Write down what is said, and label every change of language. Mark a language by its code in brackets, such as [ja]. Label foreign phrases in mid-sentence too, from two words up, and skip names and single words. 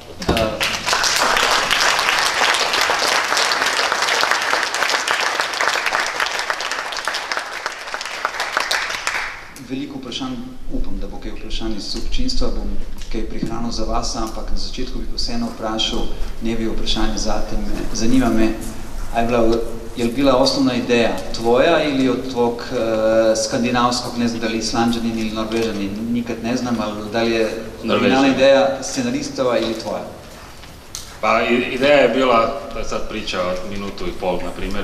[sl] Veliko vprašanj, upam, da bo kaj vprašanj iz občinstva, bom kaj prihranil za vas, ampak na začetku bi vseeno vprašal, ne bi vprašanje zate, zanima me, [hr] je bila osnovna ideja tvoja ili od tvog skandinavskog, ne znam da li Islanđanin ili Norvežanin, nikad ne znam, ali da li je originalna ideja scenaristova ili tvoja? Pa ideja je bila, da sad priča minutu i pol, na primjer.